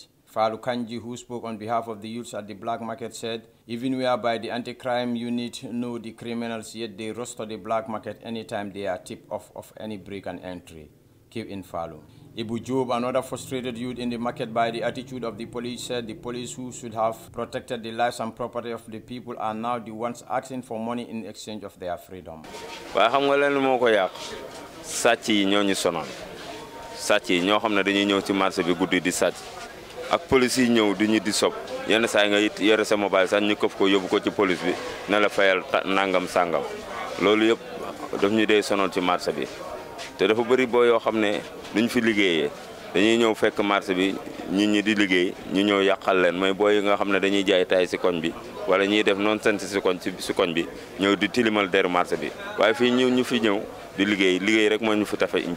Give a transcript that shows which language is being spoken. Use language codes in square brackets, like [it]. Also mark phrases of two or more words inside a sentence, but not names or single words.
[en] Falu Kanji, who spoke on behalf of the youths at the black market, said, even whereby the anti-crime unit know the criminals, yet they rush to the black market anytime they are tipped off of any break and entry. Keep in Falu. Ibu Job, another frustrated youth in the market by the attitude of the police, said the police who should have protected the lives and property of the people are now the ones asking for money in exchange of their freedom. [wo] Waaye xam nga leen moo ko yàq sàcc yi ñoo ñu sonal sàcc yi ñoo xam ne dañuy ñëw ci marché bi guddi di sàcc ak police yi ñëw di ñu di sob yenn saa nga yore sa mobile sax ñu këf ko yóbbu ko ci police bi ne la fayal nangam sangam loolu yëpp daf ñu dee sonal ci marché bi te dafa bëri boo yoo xam ne duñ fi liggéeyee dañuy ñëw fekk marché bi nit ñi di liggéey ñu ñëw yàqal leen mooy booy yi nga xam ne dañuy jaay tay si koñ bi wala ñuy def [fr] non sens [wo] si koñ bi ñëw di tilimal deru marché bi waaye fii ñu fi ñëw di liggéey rek moo ñu fi tafa